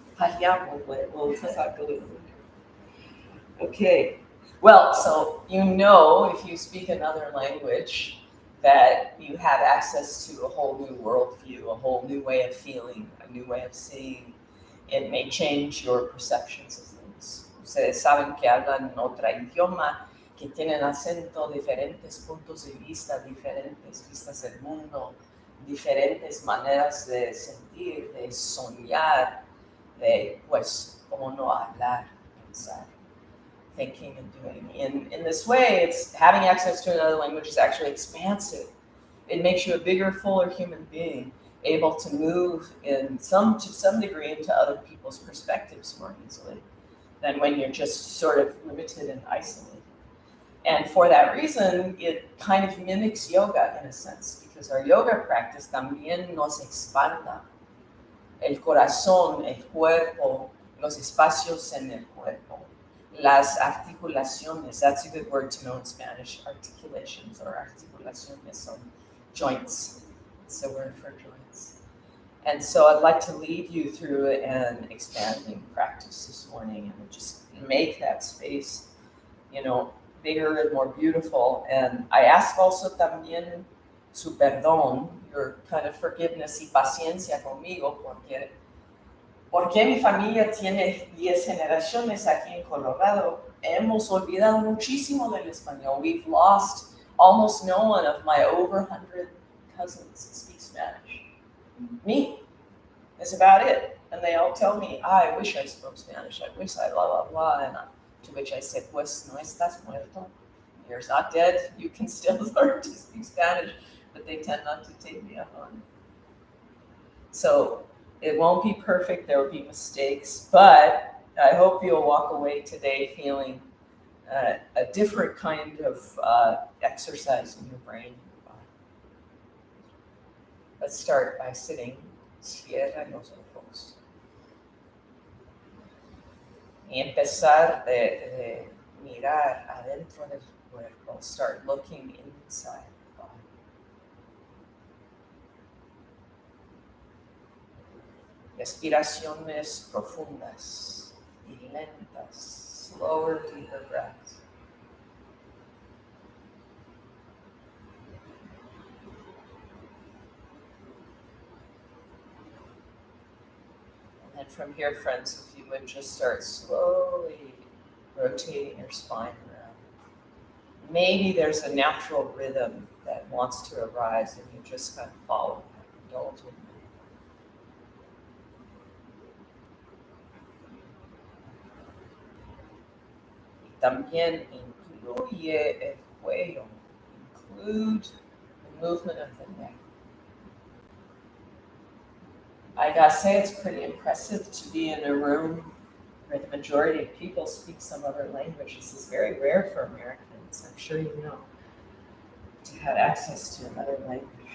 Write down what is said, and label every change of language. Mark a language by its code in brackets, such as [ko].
[it] Parliamo, [en] we'll talk a little bit. Okay. Well, so you know, if you speak another language, that you have access to a whole new worldview, a whole new way of feeling, a new way of seeing. It may change your perceptions of things. [es] Ustedes saben que hablan otro idioma, que tienen acento, diferentes puntos de vista, diferentes vistas del mundo, diferentes maneras de sentir, de soñar, de, pues, cómo no hablar, pensar, [en] thinking and doing. In this way, it's having access to another language is actually expansive. It makes you a bigger, fuller human being, able to move to some degree into other people's perspectives more easily than when you're just sort of limited and isolated. And for that reason, it kind of mimics yoga in a sense, because our yoga practice [es] también nos expanda el corazón, el cuerpo, los espacios en el cuerpo, las articulaciones. [en] That's a good word to know in Spanish. Articulations or [es] articulaciones son [en] joints. It's a word for joints. And so I'd like to lead you through an expanding practice this morning and just make that space, bigger and more beautiful. And I ask also [es] también su perdón, [en] your kind of forgiveness [es] y paciencia conmigo, porque mi familia tiene 10 generaciones aquí en Colorado. Hemos olvidado muchísimo del español. [en] We've lost almost no one of my over 100 cousins speak Spanish. Me. That's about it. And they all tell me, I wish I spoke Spanish. I wish I blah, blah, blah. And to which I said, [es] pues no estás muerto. [en] You're not dead. You can still learn to speak Spanish. But they tend not to take me up on it. So it won't be perfect. There will be mistakes. But I hope you'll walk away today feeling a different kind of exercise in your brain and your body. Let's start by sitting. [es] Cierra los ojos. Y empezar de mirar adentro del cuerpo. [en] Start looking inside the body. [es] Respiraciones profundas y lentas. [en] Slower, deeper breaths. And from here, friends, if you would just start slowly rotating your spine around. Maybe there's a natural rhythm that wants to arise and you just kind of follow that, indulge in it. [es] También incluye el cuello, [en] include the movement of the neck. I gotta say, it's pretty impressive to be in a room where the majority of people speak some other language. This is very rare for Americans, I'm sure you know, to have access to another language.